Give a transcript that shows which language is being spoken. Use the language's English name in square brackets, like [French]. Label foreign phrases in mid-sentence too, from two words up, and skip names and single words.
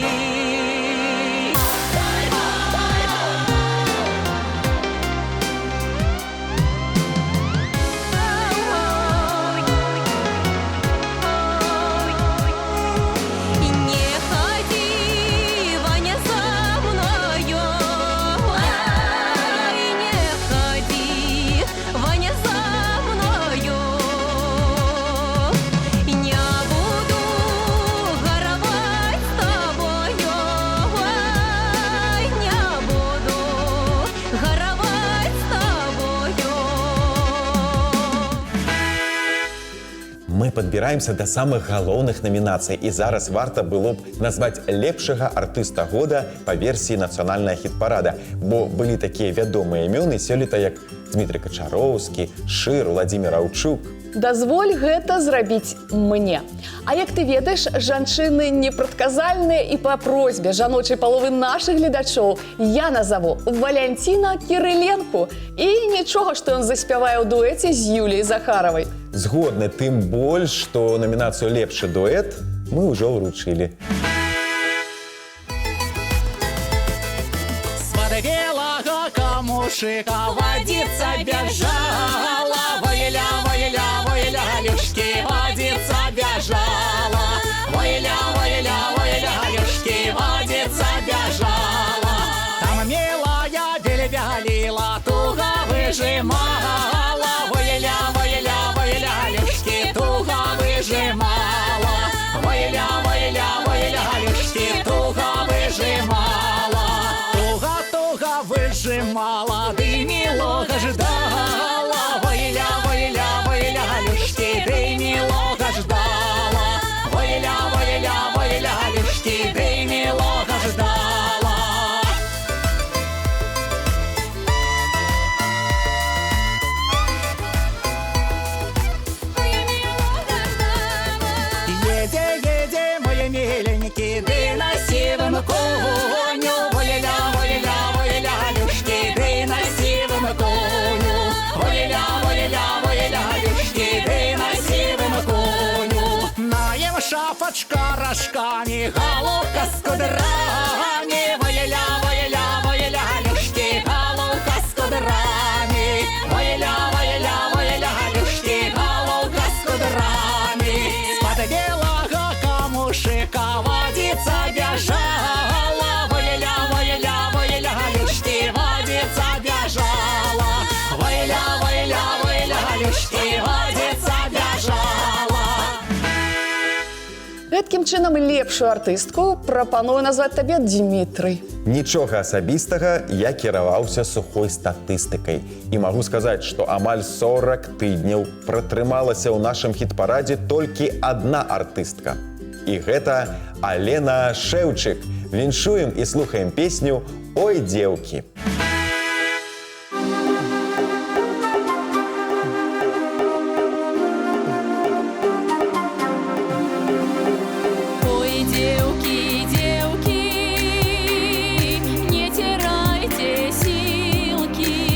[Russian] Не ходи, Ваня, за мною, ай, не ходи, Ваня, за мною. Не буду горовать с тобою, ай, не буду горовать с тобою. [Belarusian] Мы падбіраемся да самых галоўных намінацый, і зараз варта было б назваць лепшага артыста года па версіі нацыянальная хіт-парада, бо былі такія вядомыя імёны сёлета, як Дмітрый Качароўскі, Шыр, Владзімір Аўчук. Дазволь гэта зрабіць мне. А як ты ведаеш, жанчыны непрадказальныя, і па просьбе жаночай паловы нашых гледачоў я назову Валянціна Кірыленку. І нічога, што ён заспявае ў дуэце з Юліяй Захаравай. Згодны, тым больш, што намінацыю «Лепшы дуэт» мы ўжо ўручылі. [Russian] Свата белого камушика водица бежала, войля, войля, войля, люшки, водица бежала, войля, войля, войля, люшки, водица бежала. Там милая бельбялила, туго выжимала, войля, войля, войля, люшки, туго выжимала, войля, войля, войля, люшки, туго выжимала, туго-туго выжимала, ты милого ждала, войля, войля, войля, люшки, ты милого ждала, войля, войля, войля, люшки, ты милого ждала. Еде, еде, мои миленькие, ты на сивом коню, войля, войля, войля, люшки, ты на сивом коню, войля, войля, войля, люшки, ты на сивом коню. Наем шапочка рожками, головка с кудрами, войля, войля, войля, люшки, головка с кудрами, войля, войля, войля, люшки, головка с кудрами. С-под белого камушика водица бежала, войля, войля, войля, люшки, водица бежала, войля, войля, войля, люшки, водица бежала. [Belarusian] Гэткім чынам лепшую артыстку прапаную назваць табе Дмітрый. Нічога асабістага, я кіраваўся сухой статыстыкай. І магу сказаць, што амаль 40 тыдняў пратрымалася ў нашым хіт-парадзе толькі адна артыстка. І гэта Алена Шэўчык. Віншуем і слухаем песню «Ой, дзеўкі». [Russian] Ой, девки, девки, не теряйте силки.